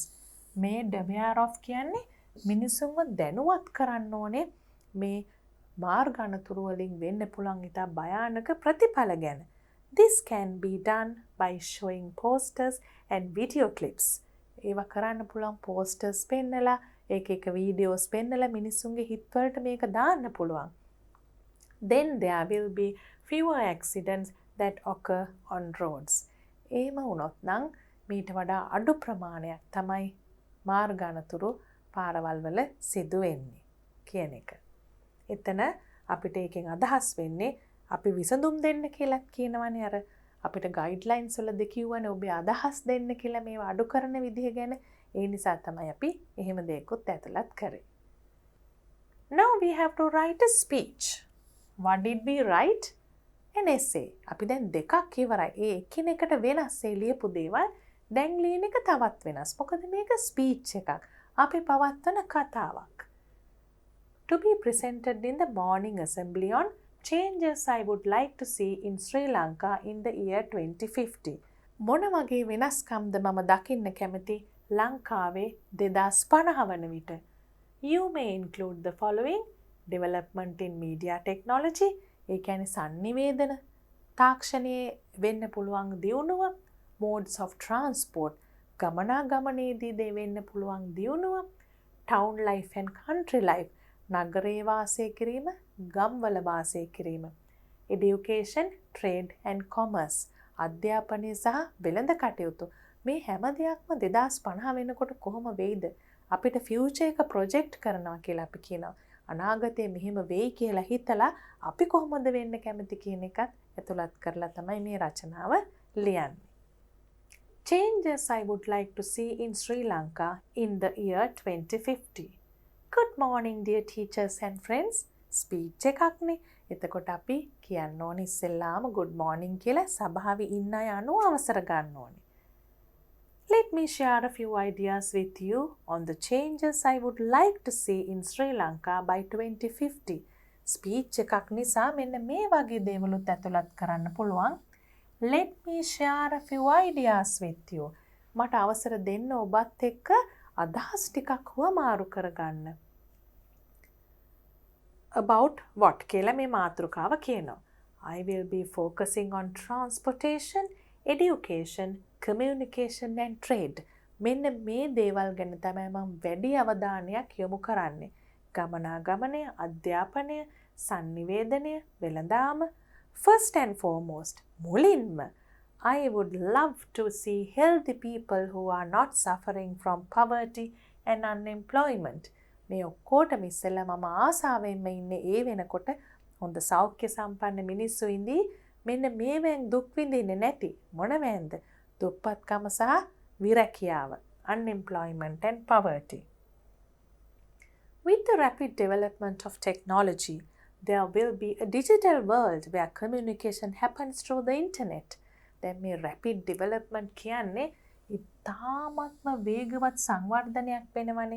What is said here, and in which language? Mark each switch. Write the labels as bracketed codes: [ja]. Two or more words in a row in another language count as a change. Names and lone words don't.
[en] Made aware of [si] කියන්නේ මිනිසුන්ව දැනුවත් කරන්න ඕනේ මේ මාර්ග අනතුරු වලින් වෙන්න පුළුවන් ඉතා භයානක ප්‍රතිඵල ගැන. [en] This can be done by showing posters and video clips. [si] ඒවා කරන්න පුළුවන් posters පෙන්නලා එක එක videos පෙන්නලා මිනිසුන්ගේ හිතවලට මේක දාන්න පුළුවන්. [en] Then there will be fewer accidents that occur on roads. [si] එහෙම වුණොත් නම් මීට වඩා අඩු ප්‍රමාණයක් තමයි මාර්ග අනතුරු පාරවල් වල සිදු වෙන්නේ කියන එක. එතන අපිට ඒකෙන් අදහස් වෙන්නේ අපි විසඳුම් දෙන්න කියලා කියනවනේ අර අපිට ගයිඩ්ලයින්ස් වලද කිව්වනේ ඔබේ අදහස් දෙන්න කියලා මේවා අඩු කරන විදිහ ගැන. ඒ නිසා තමයි අපි එහෙම දෙයක්වත් ඇතුළත් කරේ. [en] Now we have to write a speech. What did we write? An essay. [si] අපි දැන් දෙකක් ඉවරයි. ඒ එකිනෙකට වෙනස් ඒ ලියපු දේවල් දැන් ලියන එක තවත් වෙනස්. මොකද මේක ස්පීච් එකක්. අපි පවත්වන කතාවක්. [en] To be presented in the morning assembly on changes I would like to see in Sri Lanka in the year 2050. [si] මොන වගේ වෙනස්කම්ද මම දකින්න කැමති ලංකාවේ 2050 වන විට? [en] You may include the following: development in media technology, [si] ඒ කියන්නේ sannivedana තාක්ෂණයේ වෙන්න පුළුවන් දියුණුව, [en] modes of transport, [si] ගමනාගමනයේදී දෙවෙන්න පුළුවන් දියුණුව, [en] town life and country life, [si] නගරේ වාසය කිරීම, ගම්වල වාසය කිරීම, [en] education, trade and commerce, [si] අධ්‍යාපනය සහ වෙළඳ කටයුතු. මේ හැම දෙයක්ම 2050 වෙනකොට කොහොම වෙයිද? අපිට ෆියුචර් එක ප්‍රොජෙක්ට් කරනවා කියලා අපි කියනවා. අනාගතයේ මෙහෙම වෙයි කියලා හිතලා අපි කොහොමද වෙන්න කැමති කියන එකත් ඇතුළත් කරලා තමයි මේ රචනාව ලියන්නේ. [en] Changes I would like to see in Sri Lanka in the year 2050. Good morning dear teachers and friends. [si] Speech එකක්නේ. එතකොට අපි කියන්න ඕනේ ඉස්සෙල්ලාම [en] good morning [si] කියලා සභාවේ ඉන්න අය අනුව අවසර ගන්න ඕනේ. [en] Let Let me share a few ideas with you on the changes I would like to see in Sri Lanka by 2050. [si] ස්පීච් එකක් නිසා මෙන්න මේ වගේ දේවලුත් ඇතුළත් කරන්න පුළුවන්. [en] Let me share a few ideas with you. [si] මට අවසර දෙන්න ඔබත් එක්ක අදහස් ටිකක් හුවමාරු කරගන්න. [en] About what [si] කියලා මේ මාතෘකාව කියනවා. [en] I will be focusing on transportation, education, communication and trade. [si] මෙන්න මේ දේවල් ගැන තමයි මම වැඩි අවධානයක් යොමු කරන්නේ. ගමනාගමනය, අධ්‍යාපනය, sannivedanaය, වෙළඳාම. [en] First and foremost, මුලින්ම I would love to see healthy people who are not suffering from poverty and unemployment. [si] මේ ඔක්කොටම ඉස්සෙල්ලා මම ආසාවෙන්ම ඉන්නේ ඒ වෙනකොට හොඳ සෞඛ්‍ය සම්පන්න මිනිස්සු ඉඳී මෙන්න මේවෙන් දුක් විඳින්නේ නැති මොනවැන්ද? දුප්පත්කම සහ විරැකියාව, [en] unemployment and poverty. With the rapid development of technology, there will be a digital world where communication happens through the internet. [si] දැන් මේ [en] rapid development [si] කියන්නේ ඉතාමත්ම වේගවත් සංවර්ධනයක් වෙනවනේ.